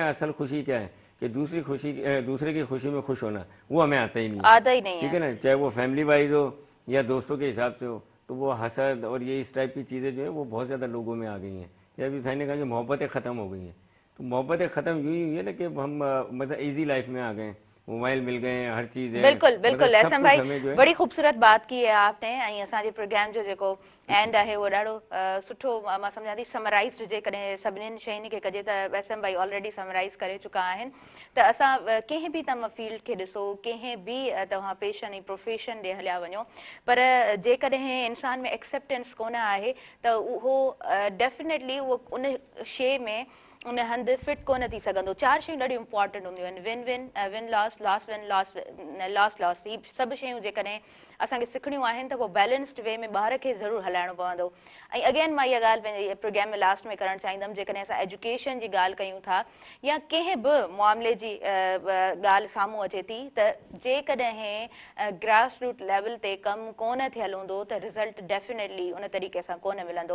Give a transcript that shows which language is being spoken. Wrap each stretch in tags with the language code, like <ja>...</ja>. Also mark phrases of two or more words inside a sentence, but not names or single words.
<ur>اصل خوشی کیا ہے کہ دوسرے کی خوشی میں خوش ہونا، وہ ہمیں آتا ہی نہیں، ٹھیک ہے نا، چاہے وہ</ur> <en>family wise</en> <ur>ہو یا دوستوں کے حساب سے ہو. تو وہ حسد اور یہ اس ٹائپ کی چیزیں جو ہے وہ بہت زیادہ لوگوں میں آ گئی ہیں. یا ابھی سائیں نے کہا کہ محبتیں ختم ہو گئی ہیں، تو محبتیں ختم یوں ہی ہوئی ہے نا کہ ہم مطلب</ur> <en>easy life</en> <ur>میں آ گئے، موبائل مل گئے، ہر چیز ہے. بالکل ایس ایم بھائی بڑی خوبصورت بات کی ہے آپ نے.</ur> <sd>ऐं असांजे प्रोग्राम जो जेको एंड आहे वो ॾाढो सुठो मां सम्झां थी समराइज़ जेकॾहिं सभिनीनि शयुनि खे कजे त एसएम भाई</sd> <en>already summarize</en> <sd>करे चुका आहिनि। त असां कंहिं बि तव्हां फील्ड खे ॾिसो, कंहिं बि तव्हां पेशन ऐं प्रोफेशन ॾे हलिया वञो, पर जेकॾहिं इंसान में एक्सेप्टेंस कोन आहे त उहो डेफिनेटली उहो उन शइ में उन हंधि फिट कोन थी सघंदो। 4 शयूं ॾाढियूं इंपॉर्टेंट हूंदियूं आहिनि,</sd> <en>Win win, win loss, loss win, loss loss.</en> <sd>ही सभु शयूं जेकॾहिं असांखे सिखणियूं आहिनि त पोइ</sd> <en>balanced way</en> <sd>में ॿार खे ज़रूरु हलाइणो पवंदो। ऐं अगेन मां इहा ॻाल्हि पंहिंजे प्रोग्राम में लास्ट में करणु चाहींदमि, जेकॾहिं असां एजुकेशन जी ॻाल्हि कयूं था या कंहिं बि मामले जी ॻाल्हि साम्हूं अचे थी, त जेकॾहिं</sd> <en>grass root level</en> <sd>ते कमु कोन थियल हूंदो त रिज़ल्ट डेफिनेटली उन तरीक़े सां कोन मिलंदो।</sd>